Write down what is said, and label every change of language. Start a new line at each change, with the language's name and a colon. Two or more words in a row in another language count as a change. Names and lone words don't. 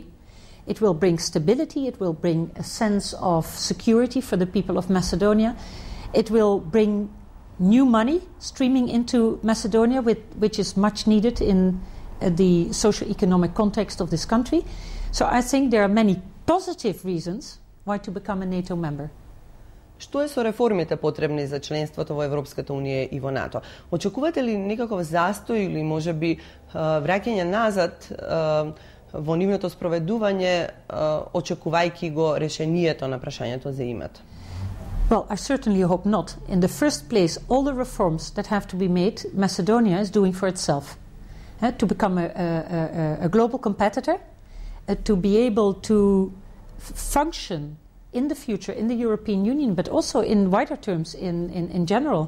English: It will bring stability, it will bring a sense of security for the people of Macedonia. It will bring new money streaming into Macedonia, which is much needed in the socio-economic context of this country. So I think there are many positive reasons why to become a NATO member.
Macedonian: Што е со реформите потребни за членството во Европската унија и во НАТО? Очекувате ли некаков застој или можеби враќање назад во нивното спроведување, очекувајќи го решението на прашањето за името?
English: Well, I certainly hope not. In the first place, all the reforms that have to be made, Macedonia is doing for itself. To become a global competitor, to be able to function in the future in the European Union, but also in wider terms in general.